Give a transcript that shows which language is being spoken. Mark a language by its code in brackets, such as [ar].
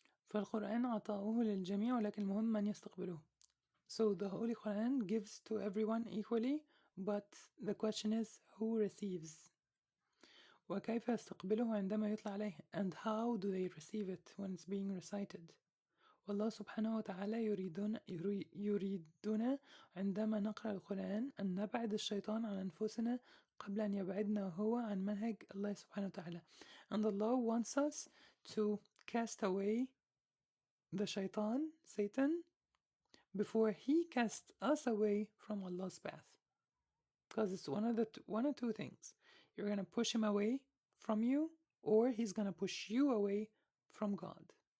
[ar] فالقرآن عطاؤه للجميع ولكن المهم من يستقبله. [en] So the Holy Quran gives to everyone equally, but the question is who receives. [ar] وكيف يستقبله عندما يطلع عليه, [en] and how do they receive it when it's being recited. [ar] والله سبحانه وتعالى يريدنا عندما نقرأ القرآن أن نبعد الشيطان عن أنفسنا قبل أن يبعدنا هو عن منهج الله سبحانه وتعالى. [en] And Allah wants us to cast away the shaitan, Satan, before he casts us away from Allah's path. Because it's one or two things. You're going to push him away from you, or he's going to push you away from God.